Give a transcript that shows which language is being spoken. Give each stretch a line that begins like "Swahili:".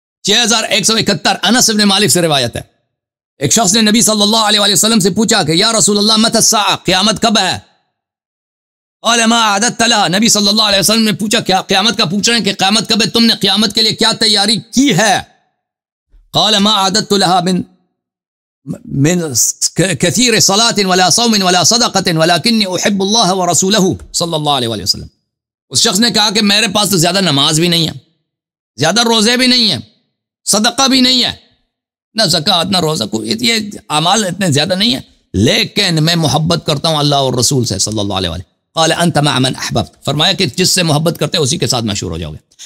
Urdu: 6171 انس بن مالک سے روایت ہے، ایک شخص نے نبی صلی اللہ علیہ وسلم سے پوچھا کہ
Arabic: یا رسول اللہ متی الساعہ،
Urdu: قیامت کب ہے؟
Arabic: قال ما اعددت لها.
Urdu: نبی صلی اللہ علیہ وسلم نے پوچھا، کیا قیامت کا پوچھ رہے ہیں کہ قیامت کب ہے، تم نے قیامت کے لیے کیا تیاری کی ہے؟
Arabic: قال ما عددت لها من كثير صلاة ولا صوم ولا صدقة ولكني أحب الله ورسوله صلی اللہ علیہ وآلہ وسلم.
Urdu: اس شخص نے کہا کہ میرے پاس تو زیادہ نماز بھی نہیں ہے, زیادہ روزے بھی نہیں ہیں, صدقہ بھی نہیں ہے, نہ زکوٰۃ نہ روزہ, یہ اعمال اتنے زیادہ نہیں ہیں, لیکن میں محبت کرتا ہوں اللہ اور رسول سے صلی اللہ علیہ وآلہ.
Arabic: قال انت مع من احببت,
Urdu: فرمایا کہ جس سے محبت کرتے ہیں اسی کے ساتھ مشہور ہو جاؤ گے.